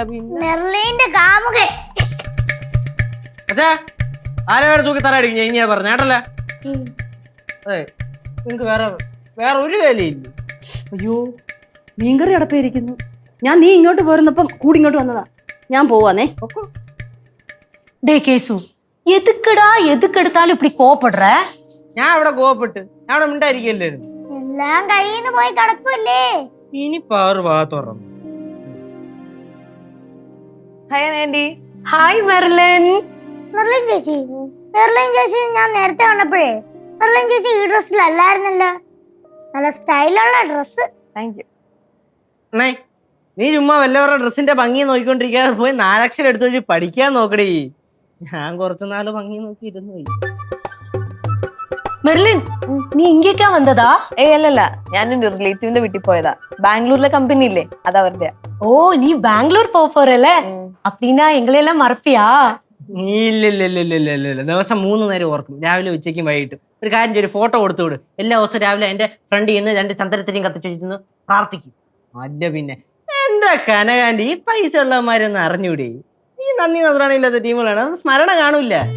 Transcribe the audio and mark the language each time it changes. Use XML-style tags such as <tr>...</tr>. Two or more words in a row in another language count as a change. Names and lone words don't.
<ml>മെർലിന്റെ കാമുകൻ. അച്ഛാ, ആരെ വേറെ തൂക്കി തറ അടിക്കും ഞാൻ പറഞ്ഞ കേട്ടല്ലേ? അതെ, നിങ്ങക്ക് വേറെ ഒരു വേലയില്ല. അയ്യോ, മീൻകറി അടപ്പേരിക്കുന്നു. നീ ഇങ്ങോട്ട് പോരുന്നപ്പം കൂടി ഇങ്ങോട്ട് വന്നതാ. ഞാൻ പോവാന്നേ.</ml> <ta>டேய் கேசு, எதுக்கு எடுத்தாலும் இப்படி கோவப்படுற?</ta> <ml>ഞാൻ അവിടെ കോവപ്പെട്ട് ഞാൻ അവിടെ മിണ്ടായിരിക്കല്ലായിരുന്നു. എല്ലാം കയ്യിന്ന് പോയി കിടക്കുമല്ലേ. ഇനി പാറു വാ തുറന്നു. ഹായ് ആന്റി. ഹായ് മെർലിൻ. മെർലിൻ ചേച്ചി ഞാൻ നേരത്തെ കണ്ടപ്പോഴേ മെർലിൻ ചേച്ചി ഈ ഡ്രസ്സിലല്ലായിരുന്നല്ലോ. നല്ല സ്റ്റൈലുള്ള ഡ്രസ്.</ml> <en>thank you.</en> <ml>നീ ചുമ്മാ വല്ലവരുടെ ഡ്രസ്സിന്റെ ഭംഗി നോക്കിക്കൊണ്ടിരിക്കാതെ പോയി 4 അക്ഷരം എടുത്ത് വെച്ച് പഠിക്കാൻ നോക്കടേ. ഞാൻ കുറച്ചു നാള് ഭംഗി നോക്കി ഇരുന്നു പോയി. മെർലിൻ, നീ ഇങ്ങേക്കാ വന്നതാ? ഏയ് അല്ലല്ല, ഞാൻ എന്റെ റിലേറ്റീവിന്റെ വീട്ടിൽ പോയതാ. ബാംഗ്ലൂരിലെ കമ്പനി ഇല്ലേ, അത് അവരുടെ. ഓ, നീ ബാംഗ്ലൂർ പോறல?</ml> <ta>அப்படினா எங்களெல்லாம் மறப்பியா?</ta> <ml>ഇല്ല. ദിവസം 3 നേരം ഓർക്കും, രാവിലെ ഉച്ചയ്ക്കും വൈകിട്ടും. ഒരു കാര്യം ചെയ്യും, ഒരു ഫോട്ടോ കൊടുത്തു വിടും. എല്ലാ ദിവസവും രാവിലെ എന്റെ ഫ്രണ്ട് ഇന്ന് 2 ചന്ദ്രത്തിനെയും കത്തിച്ചിരുന്ന് പ്രാർത്ഥിക്കും. അല്ല പിന്നെ എന്റെ കനകാണ്ടി ഈ പൈസ ഉള്ളവന്മാരൊന്നും അറിഞ്ഞൂടെ? ഈ നന്ദി നദ്രാണില്ലാത്ത ടീമുകളാണ്, അത് സ്മരണ കാണൂല.</ml>